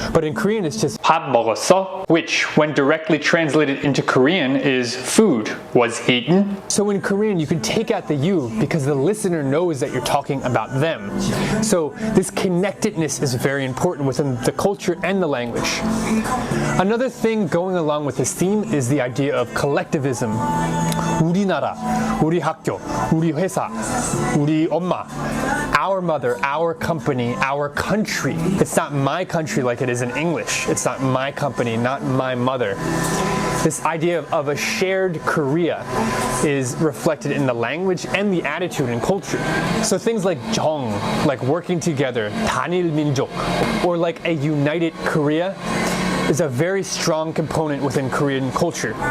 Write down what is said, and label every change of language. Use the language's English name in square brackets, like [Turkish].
[English] But in Korean it's just [Korean] 밥 먹었어? [English] Which, when directly translated into Korean, is food was eaten. So in Korean you can take out the you because the listener knows that you're talking about them. So this connectedness is very important within the culture and the language. Another thing going along with this theme is the idea of collectivism. [Korean] 우리나라, 우리 학교, 우리 회사, 우리 엄마, [English] our mother, our company, our country. It's not my country like it is in English. It's not my company, not my mother. This idea of a shared Korea is reflected in the language and the attitude and culture. So things like 정, like working together, 단일 민족, or like a united Korea, is a very strong component within Korean culture.